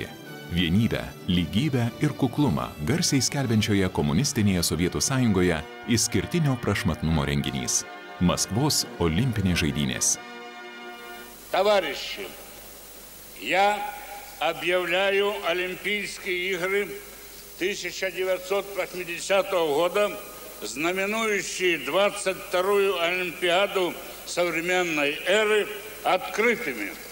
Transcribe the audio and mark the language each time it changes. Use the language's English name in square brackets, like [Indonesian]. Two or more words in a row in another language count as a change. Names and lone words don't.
[Lithuanian] Vienybę, lygybę ir kuklumą garsiai skelbiančioje komunistinėje Sovietų Sąjungoje išskirtinio prašmatnumo renginys – Maskvos olimpinės žaidynės. [Russian] Товарищи, я объявляю Олимпийские игры 1980 года, знаменующие 22-ю Олимпиаду современной эры, открытыми.